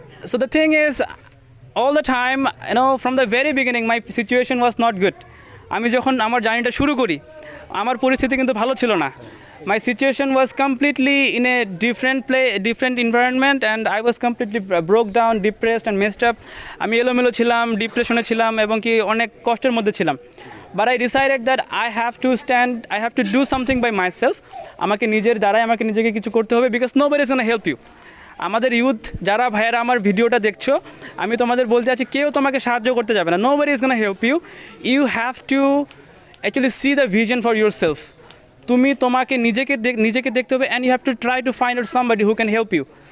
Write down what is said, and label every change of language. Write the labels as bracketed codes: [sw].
[en] So the thing is, all the time, from the very beginning my situation was not good. [bn] আমি যখন আমার জার্নিটা শুরু করি, আমার পরিস্থিতি কিন্তু ভালো ছিল না। [en] My situation was completely in a different environment, and I was completely broke down, depressed and messed up. [bn] আমি এলোমেলো ছিলাম, ডিপ্রেশনে ছিলাম এবং কি অনেক কষ্টের মধ্যে ছিলাম। [en] But I decided that I have to do something by myself. [bn] আমাকে নিজের দ্বারাই আমাকে নিজেকে কিছু করতে হবে, [en] because nobody is going to help you. [bn] আমাদের ইউথ যারা ভাইয়েরা আমার ভিডিওটা দেখছো, আমি তোমাদের বলতে চাচ্ছি, কেউ তোমাকে সাহায্য করতে যাবে না, [en] Nobody is gonna help you, you have to actually see the vision for yourself. [bn] তুমি তোমাকে নিজেকে দেখতে হবে, [en] And you have to try to find out somebody who can help you.